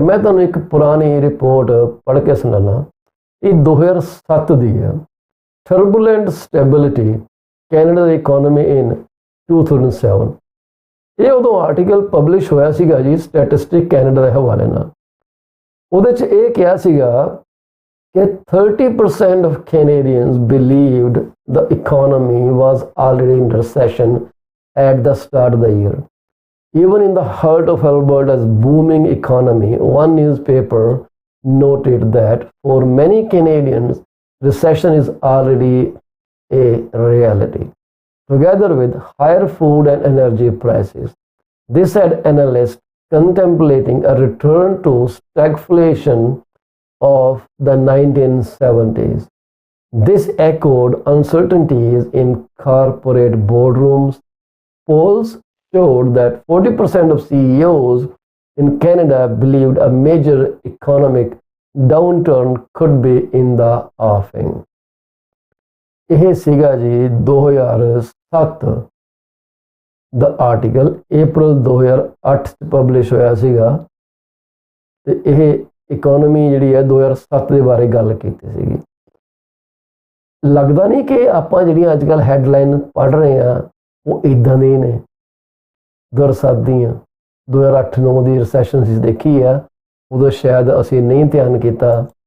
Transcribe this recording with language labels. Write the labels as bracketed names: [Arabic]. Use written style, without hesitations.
[Punjabi] ਮੈਂ ਤੁਹਾਨੂੰ ਇੱਕ ਪੁਰਾਣੀ ਰਿਪੋਰਟ ਪੜ੍ਹ ਕੇ ਸੁਣਾਉਣਾ। ਇਹ 2007 ਦੀ ਹੈ। ਟਰਬੂਲੈਂਟ ਸਟੈਬਿਲਿਟੀ ਕੈਨੇਡਾ ਦੀ ਇਕੋਨਮੀ ਇਨ 2007। ਇਹ ਉਦੋਂ ਆਰਟੀਕਲ ਪਬਲਿਸ਼ ਹੋਇਆ ਸੀਗਾ ਜੀ ਸਟੈਟਿਸਟਿਕ ਕੈਨੇਡਾ ਦੇ ਹਵਾਲੇ ਨਾਲ। ਉਹਦੇ 'ਚ ਇਹ ਕਿਹਾ ਸੀਗਾ ਕਿ [English] 30% of Canadians believed the economy was already in recession at the start of the year. Even in the heart of Alberta's booming economy, one newspaper noted that for many Canadians, recession is already a reality. together with higher food and energy prices. This had analysts contemplating a return to stagflation of the 1970s. This echoed uncertainties in corporate boardrooms. Polls showed that 40% of CEOs in Canada believed a major economic downturn could be in the offing. [Punjabi] ਇਹ ਸੀਗਾ ਜੀ 2007 ਦਾ article April 2008 ਚ publish ਹੋਇਆ ਸੀਗਾ ਤੇ ਇਹ economy ਜਿਹੜੀ ਹੈ 2007 ਦੇ ਬਾਰੇ ਗੱਲ ਕੀਤੀ ਸੀਗੀ। ਲੱਗਦਾ ਨਹੀਂ ਕਿ ਆਪਾਂ ਜਿਹੜੀਆਂ ਅੱਜ ਕੱਲ੍ਹ ਹੈਡਲਾਈਨ ਪੜ੍ਹ ਰਹੇ ਆ ਉਹ ਇਦਾਂ ਦੇ ਨੇ 2007 ਦੀਆਂ 2008-9 ਦੀ ਰਿਸੈਸ਼ਨ ਸੀ ਦੇਖੀ ਆ ਉਦੋਂ ਸ਼ਾਇਦ ਅਸੀਂ ਨਹੀਂ ਧਿਆਨ ਕੀਤਾ।